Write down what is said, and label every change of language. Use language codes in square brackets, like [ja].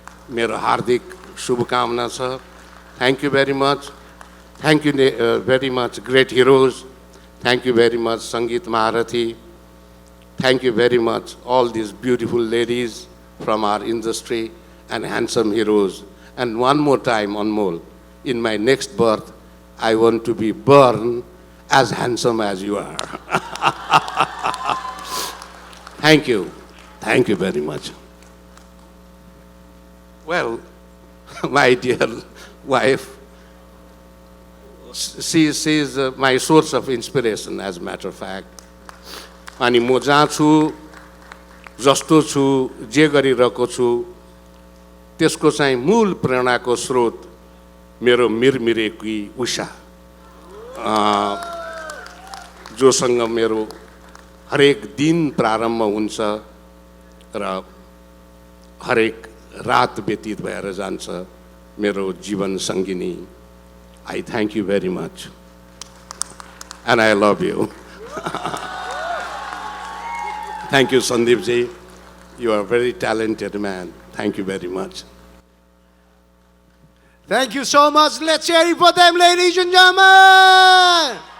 [ne] मेरो हार्दिक शुभकामना छ। [en] Thank you very much, thank you very much great heroes, thank you very much सङ्गीत महारथी, thank you very much all these beautiful ladies from our industry and handsome heroes. And one more time, Anmol, in my next birth, I want to be born as handsome as you are. Thank you. Thank you very much. Well, my dear wife, she is my source of inspiration, as a matter of fact. [ne] अनि म जहाँ छु, जस्तो छु, जे गरिरहेको छु, त्यसको चाहिँ मूल प्रेरणाको स्रोत मेरो मिरमिरेकी उषा, जोसँग मेरो हरेक दिन प्रारम्भ हुन्छ र हरेक रात व्यतीत भएर जान्छ, मेरो जीवन सङ्गिनी। [en] I thank you very much and I love you. Thank you, Sandeep ji. You are a very talented man. Thank you very much. Thank you so much. Let's hear it for them, ladies and gentlemen.